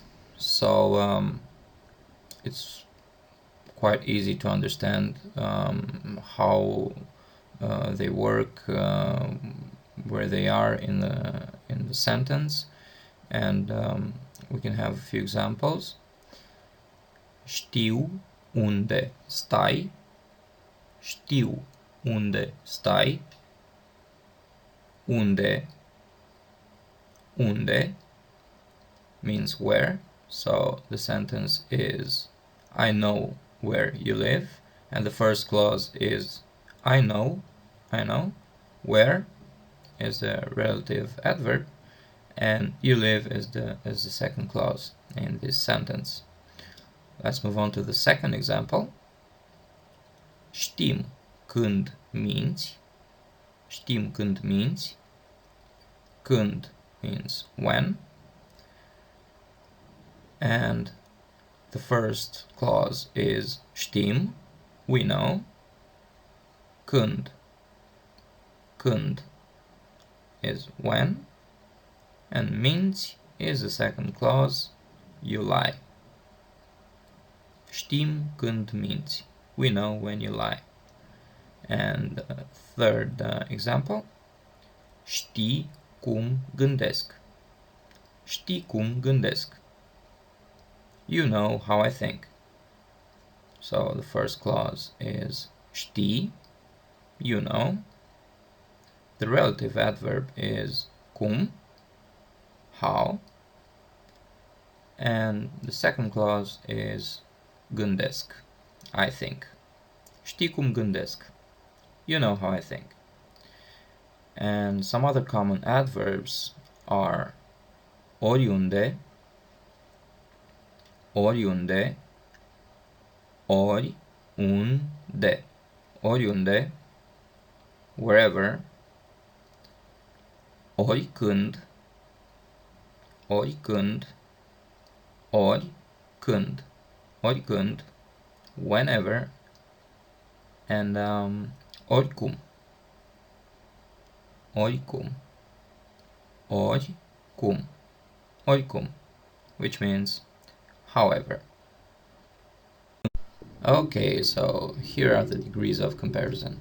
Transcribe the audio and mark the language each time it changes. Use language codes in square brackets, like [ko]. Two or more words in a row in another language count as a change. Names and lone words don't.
[en] So it's quite easy to understand how they work, where they are in the sentence, and we can have a few examples. [ro] Știu unde stai. Știu unde stai. [en] Unde. Unde means where. So the sentence is I know where you live, and the first clause is I know. Where is the relative adverb, and you live is the second clause in this sentence. Let's move on to the second example. [ro] Știm când minți. Știm când minți. [en] Când means when, and the first clause is știm, we know. Când. Când is when, and minți is the second clause, you lie. [ro] Știm când minți. [en] We know when you lie. And third example. [ro] Știi cum gândesc. Știi cum gândesc. [en] You know how I think. So the first clause is știi, you know. The relative adverb is cum, how. And the second clause is gândesc, I think. [ro] Știi cum gândesc. [en] You know how I think. And some other common adverbs are [ro] oriunde, oriunde, oriunde, oriunde, [en] wherever, [ro] oricând, oricând, oricând, oricând, [en] whenever, and [ro] oricum, oricum, oricum, oricum, [en] which means however. Okay, so here are the degrees of comparison.